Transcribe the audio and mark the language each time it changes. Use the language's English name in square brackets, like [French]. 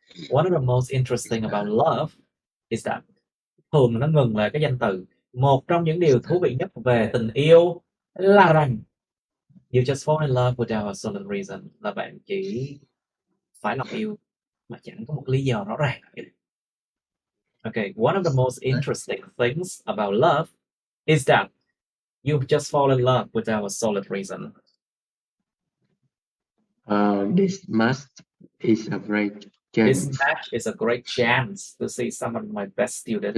[English] One of the most interesting about love is that. [Vietnamese] Thường nó ngừng lại cái danh từ. Một trong những điều thú vị nhất về tình yêu là rằng [English] you just fall in love without a solid reason, [Vietnamese] là bạn chỉ phải lòng yêu mà chẳng có một lý do rõ ràng. [English] Okay, one of the most interesting things about love is that you just fall in love without a solid reason. This match is a great chance. This match is a great chance to see some of my best students.